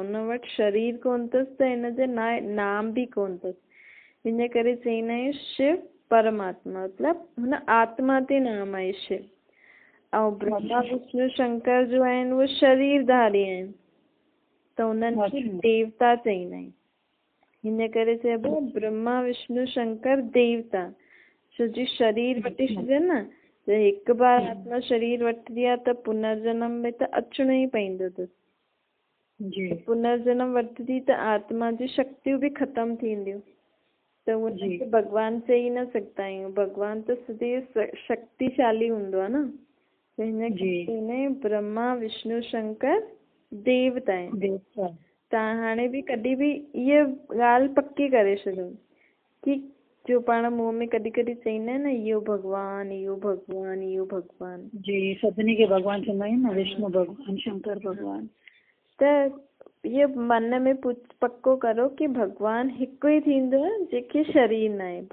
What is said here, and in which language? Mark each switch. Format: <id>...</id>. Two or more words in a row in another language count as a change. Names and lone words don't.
<sd>उन वटि शरीर कोन अथसि त हिनजे नाम बि कोन अथसि। हिन करे चवंदा आहियूं शिव परमात्मा, मतिलबु हुन आत्मा ते नाम आहे शिव। ऐं ब्रह्मा विष्णु शंकर जो आहिनि उहे शरीरधारी आहिनि, त उन्हनि खे देवता चवंदा आहिनि। हिन करे चइबो आहे ब्रह्मा विष्णु शंकर देवता। छो जी शरीर वठी छॾनि न, त हिकु बार आत्मा शरीर वठंदी आहे त पुनर्जन्म में त अचिणो ई पवंदो अथसि। पुनर्जन्म वठंदी त आत्मा जी शक्तियूं बि ख़तमु थींदियूं, त उनखे भॻवानु चई न सघंदा आहियूं। भॻवानु त सदैव शक्तिशाली हूंदो आहे न। त हिन करे ब्रह्मा विष्णु शंकर देवता आहिनि। तव्हां हाणे बि कॾहिं बि इहा ॻाल्हि पकी करे छॾियो कि जो पाण मुंहं में कॾहिं कॾहिं चवंदा आहिनि न, इहो भॻवानु इहो भॻवानु इहो भॻवानु। जी सभिनी खे भॻवानु चवंदा आहियूं न, विष्णु भॻवानु शंकर भॻवानु। त इहो मन में पक्को करो कि भॻवानु हिकु ई थींदो आहे जंहिंखे शरीर न आहे।</sd>